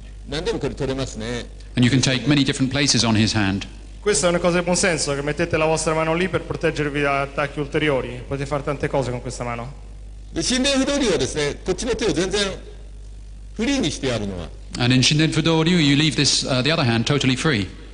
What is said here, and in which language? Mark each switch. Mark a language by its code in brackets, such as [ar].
[en] And you can take many different places on his hand. [it] Questa è una cosa di buon senso, che mettete la vostra mano lì per proteggervi da attacchi ulteriori. Potete fare tante cose con questa mano. [en] And in Shinden Fudo you leave this the other hand totally free.